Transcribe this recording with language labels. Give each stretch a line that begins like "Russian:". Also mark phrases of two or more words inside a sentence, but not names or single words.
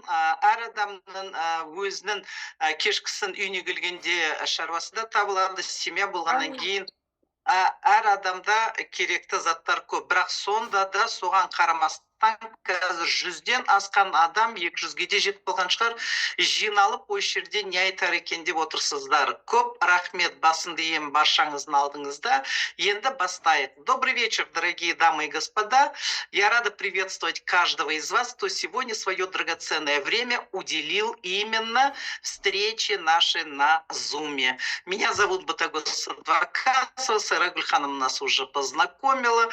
Kazakh: Әр адамның өзінің кешкісін үйіне келгенде шаруасы да табылады, семья болғаннан кейін әр адамда керекті заттар көп, бірақ сонда да соған қарамастан қазір 100-ден асқан адам 200-ге де жетіп қалған шығар, жиналып осы жерде не айтар екен деп отырсыздар. Көп рахмет, басымды иемін баршаңыздың алдыңызда. Енді бастайық.
Russian: Добрый вечер, дорогие дамы и господа. Я рада приветствовать каждого из вас, кто сегодня свое драгоценное время уделил именно встрече нашей на Зуме. Меня зовут Батагос Адвокатова, Сайра Гульхановна нас уже познакомила.